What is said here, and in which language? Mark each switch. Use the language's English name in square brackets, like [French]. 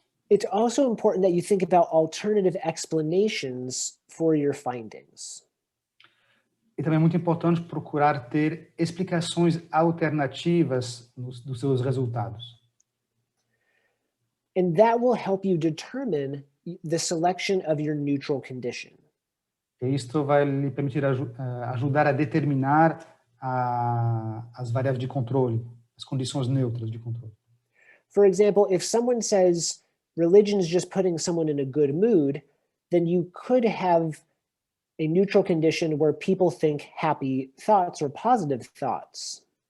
[English] It's also important that you think about alternative explanations for your findings. [Portuguese] E também é muito importante procurar ter explicações alternativas dos seus resultados. [English] And that will help you determine the selection of your neutral condition. [Portuguese] E isto vai lhe permitir ajudar a determinar as variáveis de controle, as condições neutras de controle. [English] For example, if someone says religion is just putting someone in a good mood, then you could have a neutral condition where people think happy thoughts or positive thoughts.